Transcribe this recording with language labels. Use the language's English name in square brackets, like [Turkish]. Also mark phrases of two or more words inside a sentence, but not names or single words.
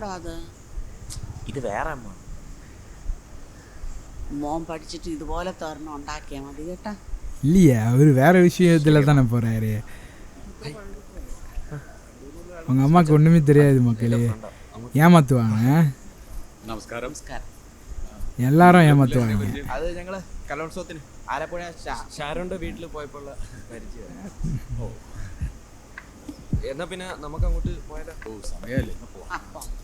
[Malayalam] ഇത് വേറെ അമ്മ. മോൻ പഠിച്ചിട്ട് ഇതുപോലെ തോരണം ഉണ്ടാക്കിയാൽ മതി കേട്ടാ. [Tamil] இல்லையா, அவர் வேறு விஷயத்தில் தானே போகிறாரு. உங்கள் அம்மாவுக்கு ஒன்றுமே தெரியாது மக்களே. ஏமாத்துவாங்க. [Malayalam] നമസ്കാരം. എല്ലാവരും ഏമാത്തുവാங்க. അത് ഞങ്ങൾ കലോത്സവത്തിന് ആലപ്പുഴ ഷാരോന്റെ വീട്ടിൽ പോയപ്പോൾ പരിചയം. എന്നാ പിന്നെ നമുക്ക് അങ്ങോട്ട് പോയാലോ? സമയമല്ലേ, പോവാം.